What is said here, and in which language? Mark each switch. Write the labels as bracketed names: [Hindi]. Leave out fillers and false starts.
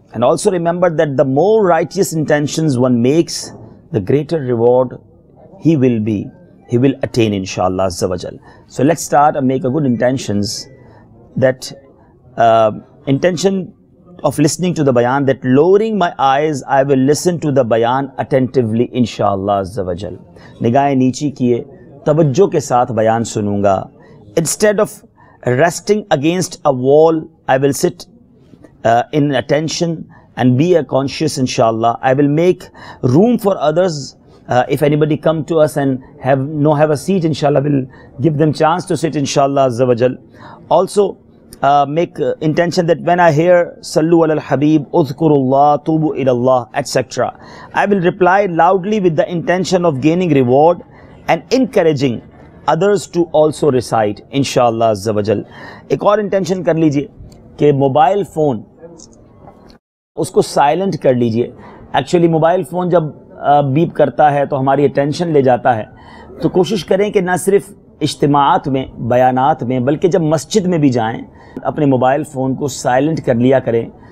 [English] And also remember that the more righteous intentions one makes, the greater reward he will attain, inshallah azza wa jal. So let's start and make a good intentions. That intention of listening to the bayan, that lowering my eyes, I will listen to the bayan attentively, inshallah azza wa jal. [Urdu] نگاہیں نیچی کیے توجہ کے ساتھ بیان سنوں گا. [English] Instead of resting against a wall, I will sit in attention and be conscious, inshallah. I will make room for others. If anybody come to us and have a seat, inshallah, we'll give them chance to sit, inshallah azza wa jal. Also make intention that when I hear [Arabic] sallu ala al-habib, udhkurullah, tubu ilallah, [English] etc., I will reply loudly with the intention of gaining reward and encouraging others to also recite, inshallah azza wa jal. [Urdu] ایک اور intention کر لیجئے کہ mobile phone اس کو silent کر لیجئے. Actually mobile phone جب beep کرتا ہے تو ہماری اٹینشن لے جاتا ہے، تو کوشش کریں کہ نہ صرف اجتماعات میں، بیانات میں، بلکہ جب مسجد میں بھی جائیں اپنے موبائل فون کو سائلنٹ کر لیا کریں.